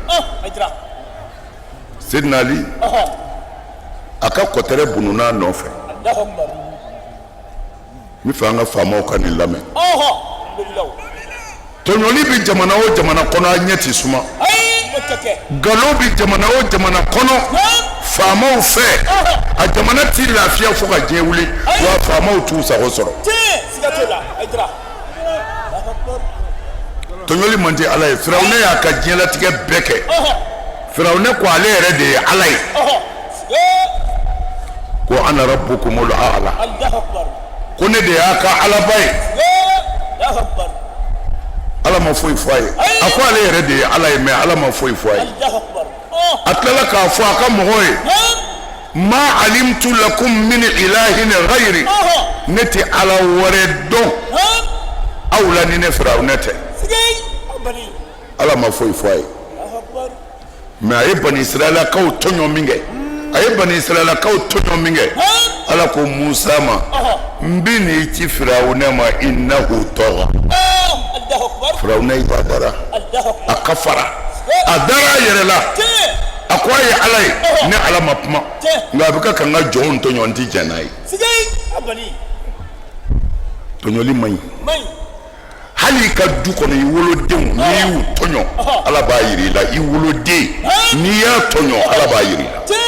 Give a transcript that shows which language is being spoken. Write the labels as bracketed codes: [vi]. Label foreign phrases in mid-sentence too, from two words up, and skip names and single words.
[bm] Seydina Ali a ka kɔtɛrɛ bununa nɔfɛ n bɛ fɛ an ka faamaw ka nin lamɛn tɔɲɔli bɛ jamana o jamana kɔnɔ a ɲɛ tɛ suma nkalon bɛ jamana o jamana kɔnɔ faamaw fɛ a jamana tɛ lafiya fo ka diɲɛ wuli wa faamaw t'u sago sɔrɔ tɔɲɔli man di Ala ye Firawuna y'a ka diɲɛlatigɛ bɛɛ kɛ Firawuna ko ale yɛrɛ de ye Ala ye ko [ar] أنا ربكم الأعلى [bm] ko ne de y'a ka Alaba ye Ala ma foyi fɔ a ye a ko ale yɛrɛ de ye Ala ye mais Ala ma foyi fɔ a ye a tilala k'a fɔ a ka mɔgɔw ye [ar] ما علمت لكم من إله غيري [bm] ne tɛ Ala wɛrɛ dɔn aw la ni ne Firawuna tɛ Ala ma foyi fɔ a ye mais a ye Bani Israɛlakaw tɔɲɔ min kɛ Ala ko Musa ma n bɛ n'i ci Firawuna ma [ar] إنه طغى [bm] Firawuna yi ba dara a kafara a dara a yɛrɛ la a ko a ye Ala ye ne Ala ma kuma nka a bɛ ka kan ka jɔnw tɔɲɔ n tɛ jɛn n'a ye tɔɲɔli man ɲi hali ka du kɔnɔ i wolodenw n'i y'u tɔɲɔ Ala b'a jira i la i woloden n'i y'a tɔɲɔ Ala b'a jira i la